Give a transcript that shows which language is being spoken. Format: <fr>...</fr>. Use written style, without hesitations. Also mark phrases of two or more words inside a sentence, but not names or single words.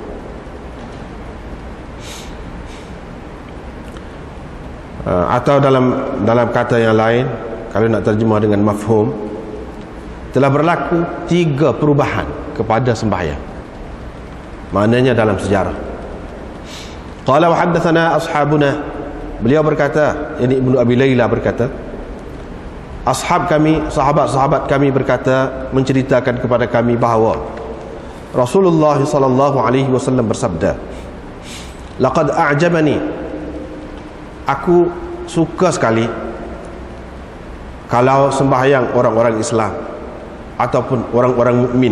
<ms>Atau dalam kata yang lain, kalau nak terjemah dengan mafhum, telah berlaku 3 perubahan kepada sembahyang. Maknanya dalam sejarah.</ms> <ar>قال وحدثنا أصحابنا,</ar> <ms>beliau berkata, ini Ibnu Abi Layla berkata, ashab kami, sahabat-sahabat kami berkata, menceritakan kepada kami bahawa Rasulullah</ms> <ar>صلى الله عليه وسلم</ar> <ms>bersabda,</ms> <ar>لقد أعجبني,</ar> <ms>aku suka sekali kalau sembahyang orang-orang Islam ataupun orang-orang mukmin.</ms>